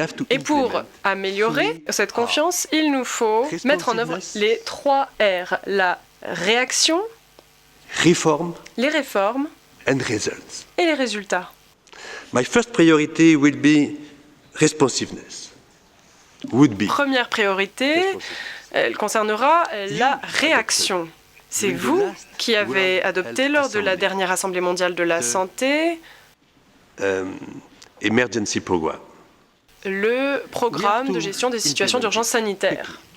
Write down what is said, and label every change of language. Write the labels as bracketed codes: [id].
[fr] Et pour améliorer cette confiance, il nous faut mettre en œuvre les 3 R. La réaction, les réformes et les résultats. [en] My first priority will be responsiveness. [fr] Première priorité, elle concernera la réaction. C'est vous qui avez adopté lors de la dernière Assemblée mondiale de la santé [en] Emergency program. [fr] Le programme de gestion des situations d'urgence sanitaire.